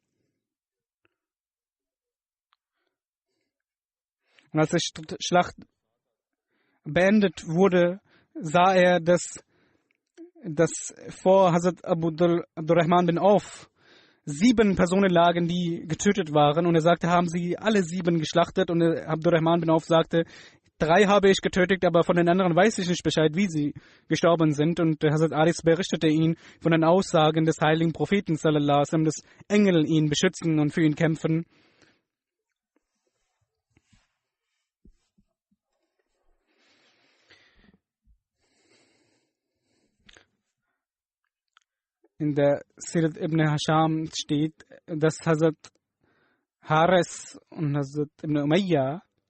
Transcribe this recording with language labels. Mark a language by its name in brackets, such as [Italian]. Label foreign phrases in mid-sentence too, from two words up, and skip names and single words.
[German] Und als die Schlacht beendet wurde, sah er, dass vor Hazrat Abdurrahman bin Auf 7 Personen lagen, die getötet waren. Und er sagte, haben sie alle 7 geschlachtet? Und Abdurrahman bin Auf sagte, 3 habe ich getötet, aber von den anderen weiß ich nicht Bescheid, wie sie gestorben sind. Und Hazrat Haris berichtete ihn von den Aussagen des heiligen Propheten, [Arabic] صلى الله عليه وسلم, [German] dass Engel ihn beschützen und für ihn kämpfen. In der Sirat ibn Hisham steht, dass Hazrat Haris und Hazrat ibn Umayya